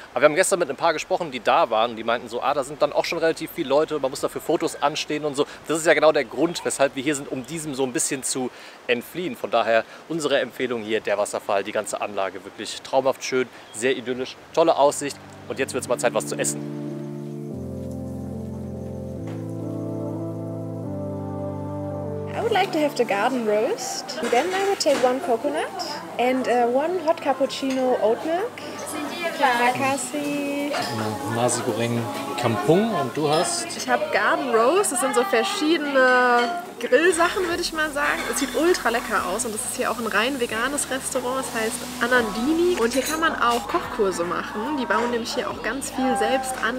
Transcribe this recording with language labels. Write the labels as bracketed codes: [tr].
[de] Aber wir haben gestern mit ein paar gesprochen, die da waren und die meinten so, da sind dann auch schon relativ viele Leute, man muss dafür Fotos anstehen und so. Das ist ja genau der Grund, weshalb wir hier sind, um diesem so ein bisschen zu entfliehen. Von daher unsere Empfehlung hier, der Wasserfall, die ganze Anlage, wirklich traumhaft schön, sehr idyllisch, tolle Aussicht. Und jetzt wird es mal Zeit, was zu essen. [en] I would like to have the garden roast. Then I would take one coconut and one hot cappuccino oat milk. [id] Makasi. [de] Nasi Goreng Kampung und du hast? Ich habe Garden Roast, das sind so verschiedene Grillsachen, würde ich mal sagen. Es sieht ultra lecker aus und das ist hier auch ein rein veganes Restaurant, das heißt Anandini. Und hier kann man auch Kochkurse machen, die bauen nämlich hier auch ganz viel selbst an.